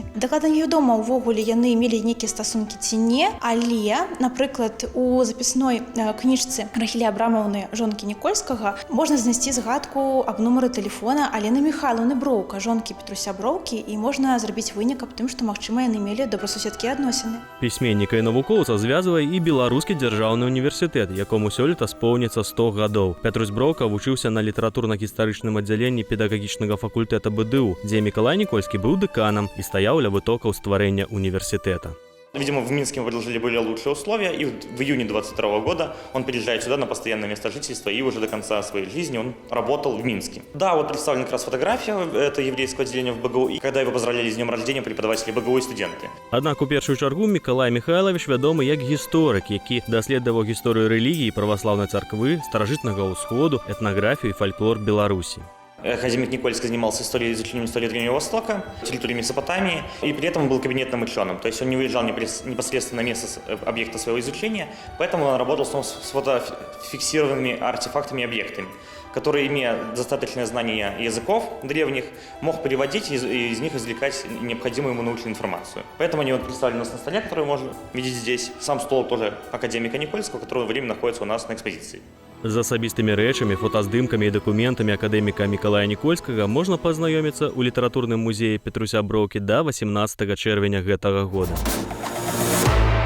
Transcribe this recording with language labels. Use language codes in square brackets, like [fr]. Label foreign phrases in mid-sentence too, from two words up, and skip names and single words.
[be] Дакладна невядома, увогуле яны мелі нейкія стасункі ці не, але, напрыклад, у запісной кніжцы Рахілі Абрамаўны, жонкі Нікольскага, можна знайсці згадку аб нумары тэлефона Алены Міхайлаўны Броўка, жонкі Петруся Броўкі, і можна зрабіць вынік аб тым, што, магчыма, яны мелі добрасуседскія адносіны. Пісьменніка і навукоўца звязвае і Беларускі дзяржаўны універсітэт, якому сёлета споўніцца 100 гадоў. Пятрусь Броўка вучыўся на літаратурна-гістарычным аддзяленні педагагічнага факультэта БДУ, дзе Мікалай Нікольскі быў дэканам і стаяў ля вытокаў стварэння універсітэта. [ru] Видимо, в Минске ему предложили более лучшие условия, и в июне 22 года он переезжает сюда на постоянное место жительства, и уже до конца своей жизни он работал в Минске. Да, вот представлена как раз фотография, это еврейское отделение в БГУ, и когда его поздравляли с днем рождения преподаватели БГУ и студенты. [be] Аднак у першую чаргу Мікалай Міхайлавіч вядомы як гісторык, які даследаваў гісторыю рэлігіі праваслаўнай царквы, старажытнага ўсходу, этнаграфію і фальклор Беларусі. [ru] Академик Никольский занимался изучением истории Древнего Востока, территории Месопотамии, и при этом был кабинетным ученым. То есть он не выезжал непосредственно на место объекта своего изучения, поэтому он работал с фотофиксированными артефактами и объектами, которые, имея достаточное знание языков древних, мог переводить и из них извлекать необходимую ему научную информацию. Поэтому они представлены у нас на столе, который можно видеть здесь. Сам стол тоже академика Никольского, который время находится у нас на экспозиции. [be] З асабістымі рэчамі, фотаздымкамі і дакументамі акадэміка Мікалая Нікольскага можна пазнаёміцца ў літаратурным музеі Петруся Броўкі да 18 чэрвеня гэтага года.